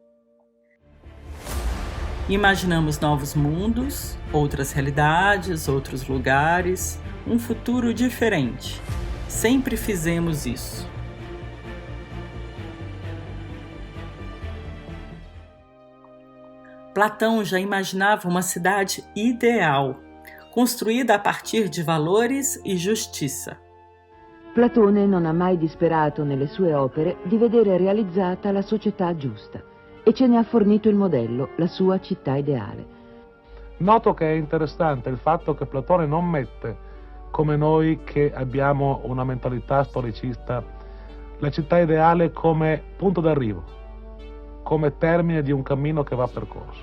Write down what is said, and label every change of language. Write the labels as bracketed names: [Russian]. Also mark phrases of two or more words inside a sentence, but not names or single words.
[Portuguese] Imaginamos novos mundos, outras realidades, outros lugares, um futuro diferente. Sempre fizemos isso. Platão já imaginava uma cidade ideal, construída a partir de valores e justiça. [Italian] Platone non ha mai disperato nelle sue opere di vedere realizzata la società giusta e ce ne ha fornito il modello, la sua città ideale. Noto che è interessante il fatto che Platone non mette, come noi che abbiamo una mentalità storicista, la città ideale come punto d'arrivo, come termine di un cammino che va percorso.